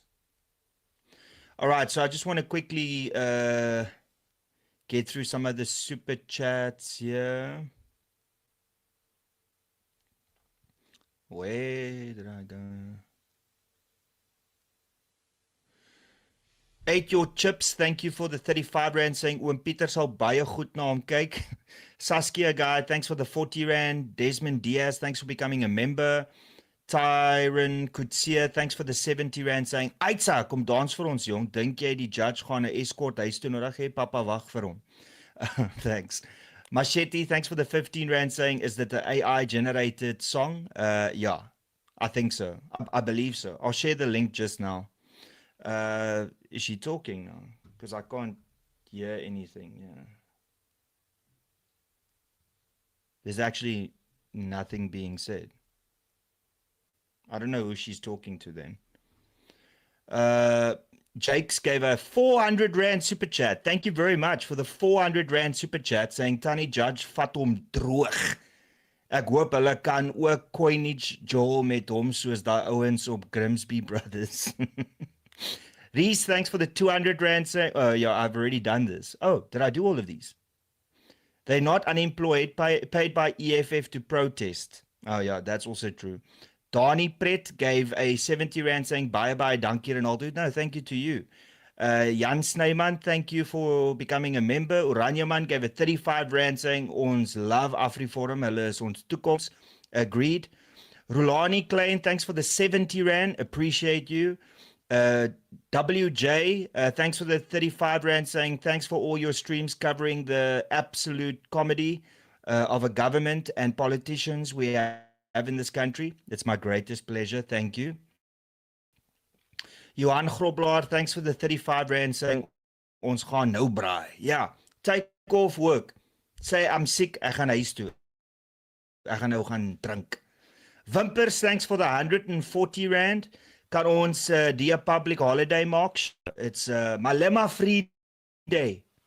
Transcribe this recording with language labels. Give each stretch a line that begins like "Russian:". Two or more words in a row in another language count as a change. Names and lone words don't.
English: All right, so I just want to quickly get through some of the super chats here. Where did I go? Eat your chips. Thank you for the 35 Rand saying
Afrikaans: Oom Pieter sal baie goed na hom kyk.
English: Saskia guy, thanks for the 40 Rand. Desmond Diaz, thanks for becoming a member. Tyron Kutsia, thanks for the 70 Rand saying
Afrikaans: Aitsa, kom dans vir ons jong. Dink jy die judge gaan 'n escort huis toe nodig hê? Papa wag vir hom.
English: Thanks. Machete, thanks for the 15 Rand saying, is that the AI generated song? Yeah, I think so. I believe so. I'll share the link just now. Is she talking now? Because I can't hear anything. Yeah. There's actually nothing being said. I don't know who she's talking to then. Jakes gave a 400 Rand super chat. Thank you very much for the 400 Rand super chat saying
Afrikaans: Tannie Judge vat hom droog. Ek hoop hulle kan ook coinage Joel met hom soos daai ouens op Grimsby Brothers.
English: Reese, thanks for the 200 Rand saying, oh yeah, I've already done this. Oh, did I do all of these? They're not unemployed, paid by EFF to protest. Oh yeah, that's also true. Dani Pret gave a 70 Rand saying, bye-bye, dankie Ronaldo. No, thank you to you. Jan Snyman, thank you for becoming a member. Oranjeman gave a 35 Rand saying,
Afrikaans: ons love Afriforum, hulle is ons toekoms.
English: Agreed. Rulani Klein, thanks for the 70 Rand. Appreciate you. WJ, thanks for the 35 Rand saying, thanks for all your streams covering the absolute comedy of a government and politicians we have in this country. It's my greatest pleasure. Thank you. Johan Groblaar, thanks for the 35 Rand saying,
Afrikaans: ons gaan nou braai.
English: Yeah, take off work. Say, I'm sick,
Afrikaans: ek gaan huis toe. Ek gaan nou gaan drink. Wimpers,
English: thanks for the 140 Rand.
Afrikaans: Kan ons die
English: public holiday maak? It's Malema free day.